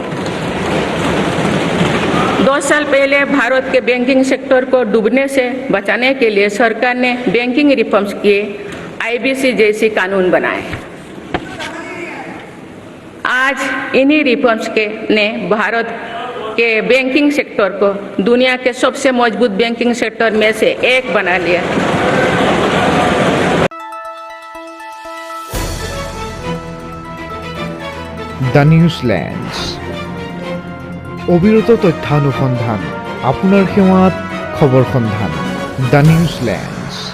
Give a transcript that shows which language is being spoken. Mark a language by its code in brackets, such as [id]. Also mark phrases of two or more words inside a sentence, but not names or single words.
[hi] 2 साल पहले भारत के बैंकिंग सेक्टर को डूबने से बचाने के लिए सरकार ने बैंकिंग रिफॉर्म्स किए, आईबीसी जैसी कानून बनाए। आज इन्हीं रिफॉर्म्स ने भारत के बैंकिंग सेक्टर को दुनिया के सबसे मजबूत बैंकिंग सेक्टर में से एक बना लिया। [as] দ্য নিউজলেন্ডছ অবিৰত তথ্যানুসন্ধান আপোনাৰ সেৱাত খবৰ সন্ধান দ্য নিউজলেন্ড।